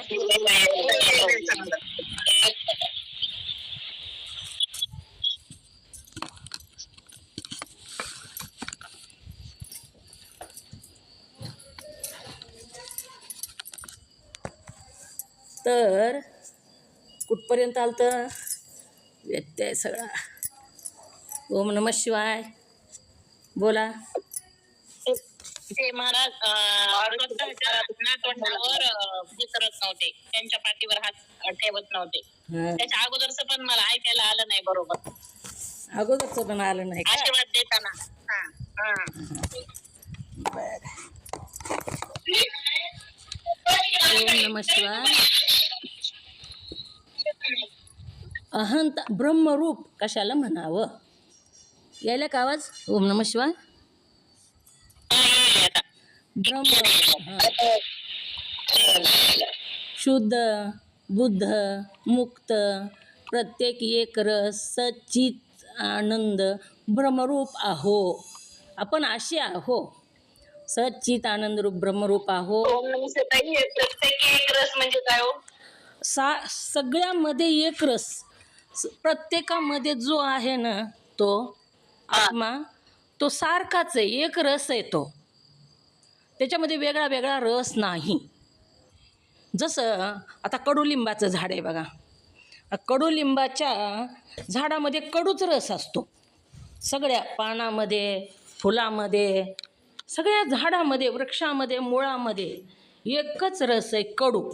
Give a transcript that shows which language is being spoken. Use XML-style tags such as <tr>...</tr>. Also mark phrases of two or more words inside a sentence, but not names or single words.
<mr>शिवाय. तर कुठपर्यंत आलतं? व्यत्यय सगळा.</mr> <sa>ओम नमः शिवाय.</sa> <mr>बोला. ते महाराज स्वतःच्या नातवंडावर हे करत नव्हते, त्यांच्या पाठीवर हात ठेवत नव्हते. हां, त्याच्या अगोदरच पण मला ऐकायला आलं नाही बरोबर अगोदरचं पण आलं नाही का? आशीर्वाद देताना. हा हा. बरं.</mr> <sa>ओम नमः शिवाय.</sa> <mr>अहंता ब्रह्मरूप कशाला म्हणावं? यायला का आवाज?</mr> <sa>ओम नमः शिवाय.</sa> <mr>ब्रह्मरूप हां. शुद्ध, बुद्ध, मुक्त, प्रत्येक एक रस, सच्चित आनंद, ब्रह्मरूप आहो. आपण असे आहो. सच्चित आनंदरूप ब्रह्मरूप आहो.</mr> <sa>ओम नमः शिवाय.</sa> <mr>प्रत्येकी एक रस म्हणजे काय हो? सगळ्यामध्ये एक रस, प्रत्येकामध्ये जो आहे ना तो आत्मा, तो सारखाच आहे, एक रस आहे तो, त्याच्यामध्ये वेगळा वेगळा रस नाही. जसं आता कडुलिंबाचं झाड आहे बघा, कडुलिंबाच्या झाडामध्ये कडूच रस असतो, सगळ्या पानामध्ये, फुलामध्ये, सगळ्या झाडामध्ये, वृक्षामध्ये, मुळामध्ये एकच रस आहे, कडू.</mr>